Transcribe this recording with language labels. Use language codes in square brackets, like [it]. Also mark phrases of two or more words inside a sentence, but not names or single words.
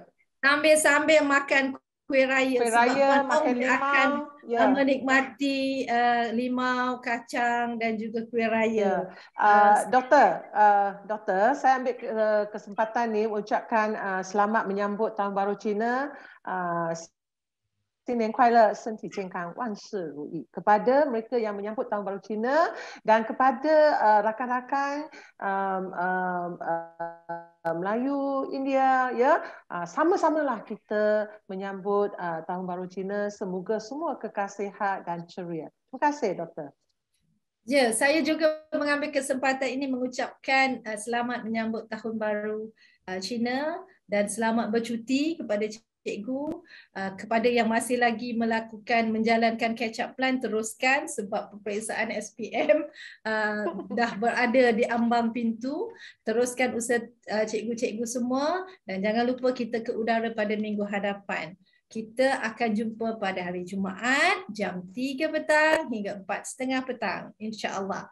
[ms] Sambil-sambil makan kuih raya. Kuih raya, makan limau akan menikmati limau, kacang dan juga kuih raya. Doktor, saya ambil kesempatan ni ucapkan selamat menyambut Tahun Baru Cina. [zh] 新年快乐，身体健康，万事如意. [ms] Kepada mereka yang menyambut Tahun Baru Cina dan kepada rakan-rakan Melayu, India, ya, sama-samalah kita menyambut Tahun Baru Cina. Semoga semua kekal sihat dan ceria. Terima kasih, Doktor. Ya, saya juga mengambil kesempatan ini mengucapkan selamat menyambut Tahun Baru Cina dan selamat bercuti kepada cikgu. Kepada yang masih lagi menjalankan [en] catch up plan, [ms] teruskan sebab peperiksaan SPM dah berada di ambang pintu. Teruskan usaha cikgu-cikgu semua dan jangan lupa kita ke udara pada minggu hadapan. Kita akan jumpa pada hari Jumaat jam 3 petang hingga 4:30 petang, insya-Allah.